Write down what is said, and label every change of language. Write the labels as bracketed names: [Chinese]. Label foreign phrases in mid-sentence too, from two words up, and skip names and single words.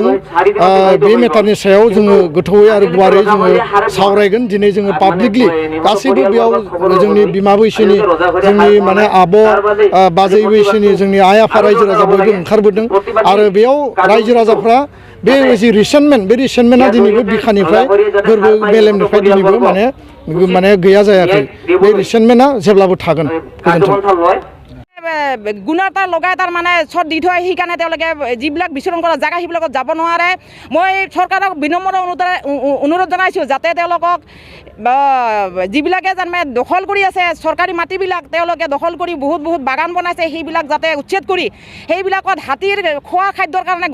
[Bodo] बे मेटारनि सायाव जोङो गोथौयै आरो गुवारै जोङो सावरायगोन दिनै जोङो पाब्लिकलि गासैबो बेयाव जोंनि बिमा बैसोनि जोंनि माने आब' बाजै बैसोनि जोंनि आइ आफा रायजो राजा बयबो ओंखारबोदों आरो बेयाव रायजो राजाफ्रा बे जि रिसेन्टमेन्ट बे रिसेन्टमेन्टआ दिनैबो बिखानिफ्राय गोरबो मेलेमनिफ्राय दिनैबो माने गैया जायाखै बे रिसेन्टमेन्टआ जेब्लाबो थागोन गोजोन्थों [Assamese] গুণাৰ লগাই তাৰ মানে চট দি থয় সেইকাৰণে তেওঁলোকে যিবিলাক বিচৰণ কৰা জেগা সেইবিলাকত যাব নোৱাৰে মই চৰকাৰক বিনম্ৰ অনুৰোধ জনাইছোঁ যাতে তেওঁলোকক যিবিলাকে তাৰমানে দখল কৰি আছে চৰকাৰী মাটিবিলাক তেওঁলোকে দখল কৰি বহুত বাগান বনাইছে সেইবিলাক যাতে উচ্ছেদ কৰি সেইবিলাকত হাতীৰ খোৱা খাদ্যৰ কাৰণে